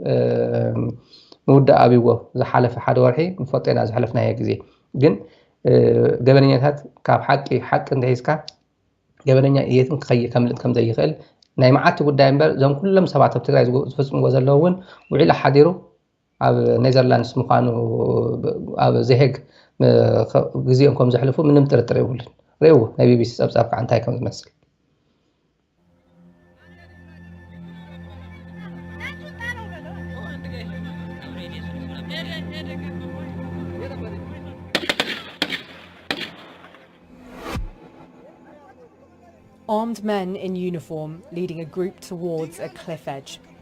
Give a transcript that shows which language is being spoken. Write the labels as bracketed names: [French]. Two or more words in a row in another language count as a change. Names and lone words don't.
[Tigrinya] ምውዳእ ኣብይዎ ዝሓለፈ ሓደ ወርሒ ንፈልጦ ኢና ዝሓለፍናዮ ግዜ ግን ገበነኛታት ካብ ሓቂ እንተሒዝካ ገበነኛ የትን ክኸይድ ከምልጥ ከም ዘይኽእል ናይ መዓልቲ ጉዳይ እምበር እዞም ኩሎም ሰባት ኣብ ትግራይ ዝፍፅምዎ ዘለዉ እውን ውዒሉ ሓዲሩ ኣብ ኔዘርላንድስ ምዃኑ ኣብ ዘሄግ ግዜኦም ከም ዘሕልፉ ምንም ጥርጥር የብሉን ሪእዎ ናይ ቢቢሲ ፀብፃብ ከዓ እንታይ ከም ዝመስል [English] Armed men in uniform leading a group towards a cliff edge.